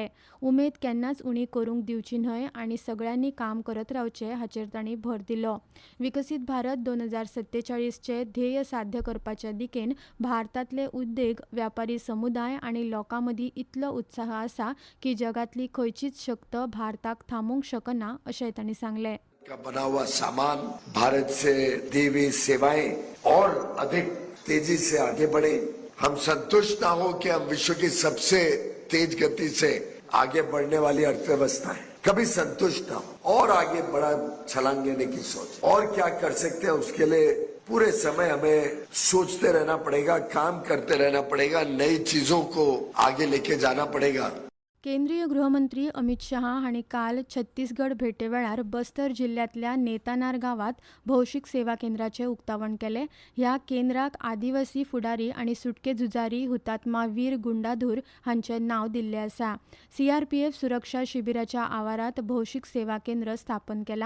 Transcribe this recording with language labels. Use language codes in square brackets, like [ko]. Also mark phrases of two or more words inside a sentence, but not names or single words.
[kok] उमेद केन्नाच उणी करूंक दिवची न्हय आनी सगळ्यांनी काम करत रावचें हाचेर तांणी भर दिलो. विकसीत भारत 2047 चे ध्येय साध्य करपाच्या दिकेन भारतांतले उद्देग, व्यापारी समुदाय आनी लोकां मदीं इतलो उत्साह आसा की जगातली खंयचीच शक्त भारताक थांबोवंक शकना अशें तांणी सांगलें. [hi] का बना हुआ सामान भारत से दी हुई सेवाएं और अधिक तेजी से आगे बढ़े. हम संतुष्ट ना हो कि हम विश्व की सबसे तेज गति से आगे बढ़ने वाली अर्थव्यवस्था है. कभी संतुष्ट ना हो और आगे बड़ा छलांग लेने की सोच. और क्या कर सकते हैं उसके लिए पूरे समय हमें सोचते रहना पड़ेगा, काम करते रहना पड़ेगा, नई चीजों को आगे लेके जाना पड़ेगा. [kok] केंद्रीय गृहमंत्री अमित शहा हांणी काल छत्तीसगड भेटे वेळार बस्तर जिल्ल्यांतल्या नेतानार गांवांत भौशीक सेवा केंद्राचें उक्तावण केलें. ह्या केंद्राक आदिवासी फुडारी आनी सुटके झुजारी हुतात्मा वीर गुंडाधूर हांचें नांव दिल्लें आसा. सीआरपीएफ सुरक्षा शिबिराच्या आवारांत भौशीक सेवा केंद्र स्थापन केलां.